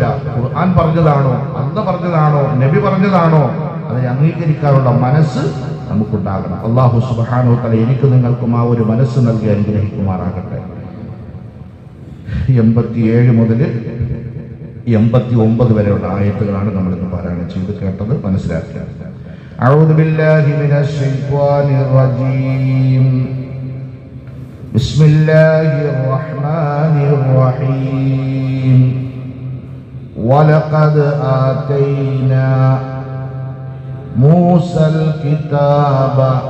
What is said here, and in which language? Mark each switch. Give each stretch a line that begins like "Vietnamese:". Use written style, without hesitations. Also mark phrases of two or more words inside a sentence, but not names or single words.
Malayalam: ഖുർആൻ പറഞ്ഞതാണോ, അല്ലാഹ് പറഞ്ഞതാണോ, നബി പറഞ്ഞതാണോ, അതിനെ അംഗീകരിക്കാനുള്ള മനസ്സ് നമുക്കുണ്ടാകണം. അല്ലാഹു
Arabic: سبحانه وتعالى
Malayalam: എനിക്ക് നിങ്ങൾക്കും ആ ഒരു മനസ്സ് നൽകി അനുഗ്രഹിക്കുമാറാകട്ടെ. 87 മുതൽ 89 വരെയുള്ള ആയത്തുകളാണ് നമ്മൾ ഇന്ന് പാരായണം ചെയ്ത് കേട്ടത്, മനസ്സിലാക്കുക.
Arabic: أعوذ بالله من الشيطان الرجيم. بسم الله الرحمن الرحيم. ولقد آتينا موسى الكتاب